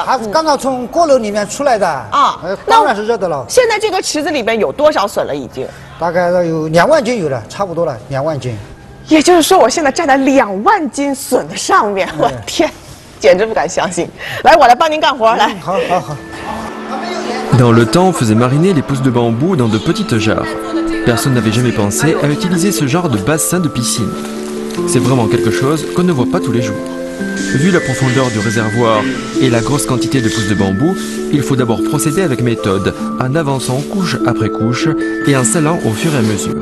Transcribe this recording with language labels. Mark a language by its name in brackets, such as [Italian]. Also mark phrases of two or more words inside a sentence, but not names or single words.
[Chinese] 它刚刚从锅炉里面出来的啊，当然是热的了。现在这个池子里面有多少笋了？已经大概有2万斤有了，差不多了2万斤。也就是说，我现在站在2万斤笋的上面，我天，简直不敢相信。来，我来帮您干活，来。好好好。 [French] Dans le temps, on faisait mariner les pousses de bambou dans de petites jarres. Personne n'avait jamais pensé à utiliser ce genre de bassin de piscine. C'est vraiment quelque chose qu'on ne voit pas tous les jours. Vu la profondeur du réservoir et la grosse quantité de pousses de bambou, il faut d'abord procéder avec méthode, en avançant couche après couche et en scellant au fur et à mesure.